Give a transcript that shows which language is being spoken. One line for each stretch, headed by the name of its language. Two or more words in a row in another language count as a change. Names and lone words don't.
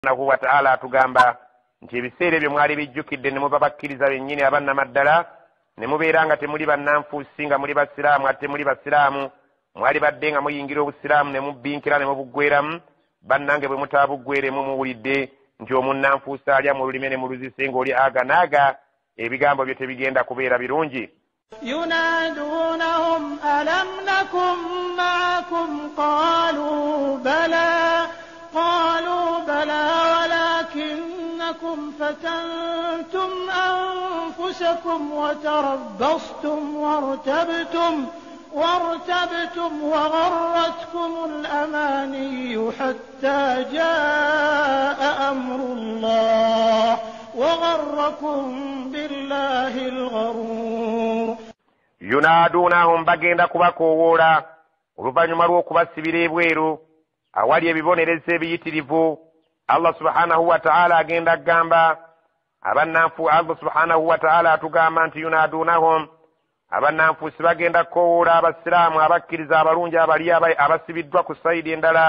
Arabic: سبحانه وتعالى
Ganda: atugamba nti ebiseera ebyo mwali bijjukidde ne muba bakkiriza bennyini abannamaddala ne mubeera nga temuli bannanfuusi nga muli basiraamu ate muli basiraamu mwali badde nga muyingira obusiraamu ne mubbinkira ne mubuggweramu bannange bwe mutaabuggweremu muwulidde nti omunnanfuusi alya mu lulime ne mu luzise ng'oli aga naaga ebigambo byo tebigenda kubeera birungi.
Arabic: ينادونهم ألم نكن معكم قالوا بلى ولكنكم فتنتم أنفسكم وتربصتم وارتبتم وغرتكم الأماني حتى جاء أمر الله وغركم بالله الغرور.
Ganda: ينادونهم bagenda kubakowoola oluvannyuma lw'okubasibira ebweru awali ebibonerezo ebiyitirivu. Allah
Arabic: سبحانه وتعالى
Ganda: agenda kugamba Allah
Arabic: سبحانه وتعالى
Ganda: atugamba nti yunadunahum abannanfuusi bagenda kukowoola abasiraamu abakkiriza abalungi abali abasibiddwa ku sayidi endala.